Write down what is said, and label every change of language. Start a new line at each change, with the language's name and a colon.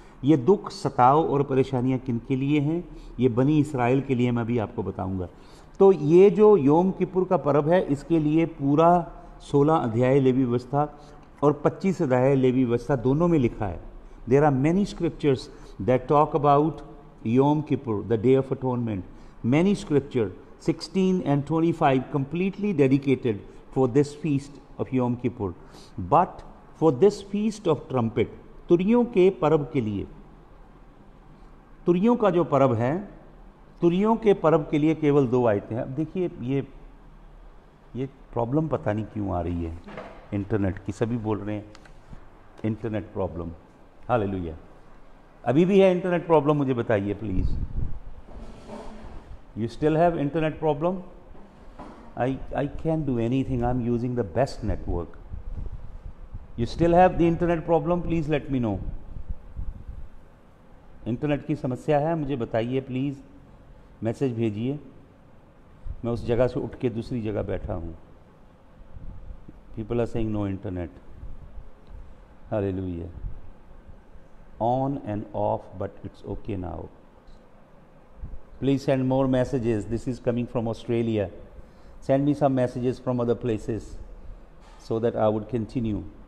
Hindi: ये दुख, सताव और परेशानियां किन के लिए हैं? ये बनी इस्राएल के लिए, मैं भी आपको बताऊंगा. तो ये जो योम किपुर का पर्व है, इसके लिए पूरा 16 अध्याय लेवी व्यवस्था और 25 अध्याय लेवी व्यवस्था दोनों में लिखा है.
English: There are many scriptures that talk about Yom Kippur, the Day of Atonement. Many scripture, 16 and 25, completely dedicated for this feast of Yom Kippur. But for this feast of trumpet,
Hindi: तुरियों के पर्व के लिए, तुरियों का जो पर्व है, तुरियों के पर्व के लिए केवल 2 आयतें हैं. अब देखिए, ये प्रॉब्लम पता नहीं क्यों आ रही है इंटरनेट की. सभी बोल रहे हैं इंटरनेट प्रॉब्लम. हालेलुया. अभी भी है इंटरनेट प्रॉब्लम? मुझे बताइए please.
English: You still have internet problem? I can do anything. I am using the best network. You still have the internet problem? Please let me know.
Hindi: Internet की समस्या है, मुझे बताइए प्लीज. मैसेज भेजिए. मैं उस जगह से उठ के दूसरी जगह बैठा हूं.
English: People are saying no internet.
Hindi: Hallelujah.
English: On and off, but it's okay now. Please send more messages. This is coming from Australia. Send me some messages from other places so that I would continue.